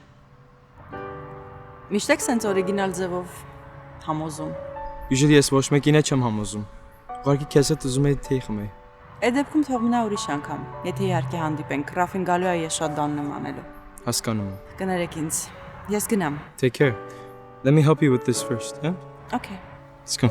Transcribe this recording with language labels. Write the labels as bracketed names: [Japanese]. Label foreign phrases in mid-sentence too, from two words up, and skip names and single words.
[Armenian] Միշտ եք սենց օրիգինալ ձևով համոզում։ Usually ես ոչ մեկին չեմ համոզում։ Ուղղակի քեզ հետ ուզում եի թեյ խմեի։ Այդ դեպքում թող մնա ուրիշ անգամ, եթե իհարկե հանդիպենք, Ռաֆին գալու է ես շատ բան եմ անելու։ Հասկանում եմ։ Կներեք ինձ։ Ես գնամ։ [English] Take care. Let me help you with this first, yeah? Okay. Let's go.